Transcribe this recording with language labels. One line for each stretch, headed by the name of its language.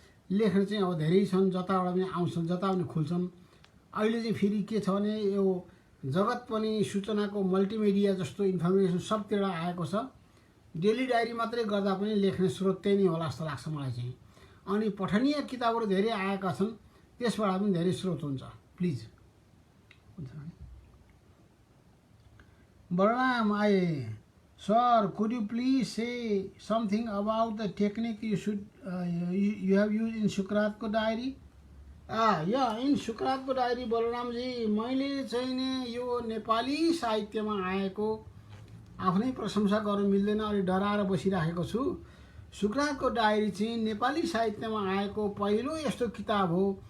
Nepali: लेख्ने चाहिँ अब धेरै छन्, जताबाट पनि आउँछन्, जता पनि खुल्छन्। अहिले चाहिँ फेरि के छ भने, यो जगत पनि सूचनाको मल्टिमिडिया जस्तो इन्फर्मेसन सबतिर आएको छ। डेली डायरी मात्रै गर्दा पनि लेख्ने स्रोत त्यही नै होला जस्तो लाग्छ मलाई चाहिँ। अनि पठनीय किताबहरू धेरै आएका छन्, त्यसबाट पनि धेरै स्रोत हुन्छ।
English: Please Balaram, sir, could you please say something about the technique you have used in Sukratko diary? Yeah, in Sukratko diary,
Nepali: Balaram ji, मैले चाहिँ नि यो नेपाली साहित्यमा आएको आफ्नै प्रशंसा गर्न मिल्दैन, अलि डराएर बसिराखेको छु। सुक्रातको डायरी चाहिँ नेपाली साहित्यमा आएको पहिलो यस्तो किताब हो।